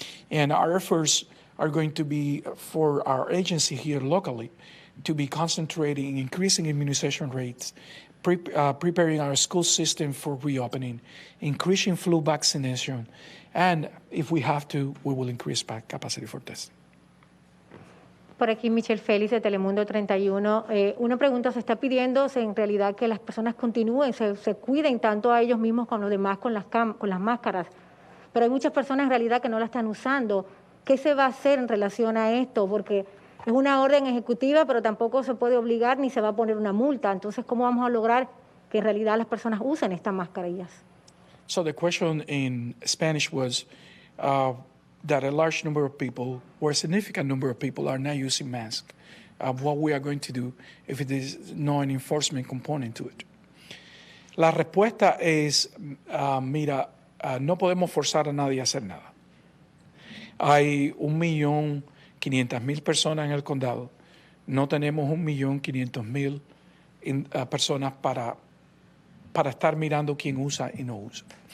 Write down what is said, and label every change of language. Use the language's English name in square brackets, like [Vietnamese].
[English] And our efforts are going to be for our agency here locally to be concentrating in increasing immunization rates, preparing our school system for reopening, increasing flu vaccination, and if we have to, we will increase capacity for testing. [Spanish] Por aquí Michelle Félix de Telemundo 31. Una pregunta, se está pidiendo en realidad que las personas continúen, se cuiden tanto a ellos mismos como los demás con las máscaras, pero hay muchas personas en realidad que no la están usando. ¿Qué se va a hacer en relación a esto? Porque es una orden ejecutiva, pero tampoco se puede obligar ni se va a poner una multa. Entonces, ¿cómo vamos a lograr que en realidad las personas usen estas mascarillas? [English] So the question in Spanish was that a large number of people, or a significant number of people, are not using masks. What we are going to do if it is no an enforcement component to it. [Spanish] La respuesta es, mira, no podemos forzar a nadie a hacer nada. Hay 1.500.000 personas en el condado. No tenemos 1.500.000 personas para estar mirando quién usa y no usa.